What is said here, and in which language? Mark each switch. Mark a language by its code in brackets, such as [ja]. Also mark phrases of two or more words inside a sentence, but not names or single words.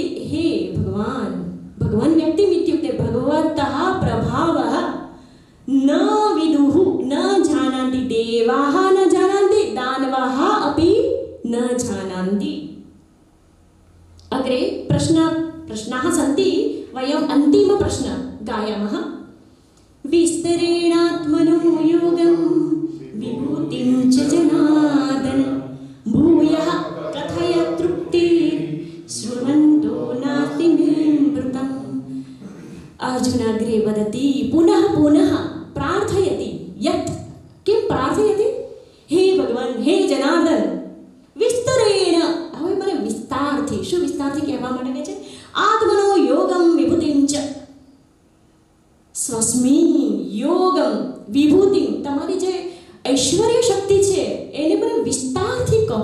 [sa] હે ભગવાન, ભગવાન વ્યક્તિ ઇત્યુક્તે ભગવતઃ પ્રભાવઃ ન વિદુઃ ન જાનાન્તિ દેવાઃ ન જાનાન્તિ દાનવાઃ અપि ન જાનાન્તિ. અગ્રે પ્રશ્નાः सन्ति. वयम् अन्तिम प्रश्न गायामः. विस्तरेणात्मनो योगं विभूतिं च जनार्दन भूयः कथय तृप्तिर्शृण्वन्तो नास्ति मे मृतम्. अर्जुन अग्रे वदति, पुनः पुनः प्रार्थयति. यत् किं प्रार्थयति? हे भगवान, हे जनार्दन, વિસ્તરેણ. [gu] હવે મને વિસ્તારથી, શું વિસ્તારથી કહેવા માટે કહે છે? [sa] આત્મનો યોગમ વિભૂતિમ ચ. સ્વસ્મિન યોગમ વિભૂતિમ. [gu] તમારી જે ઐશ્વર્ય શક્તિ છે એને મને વિસ્તારથી કહો.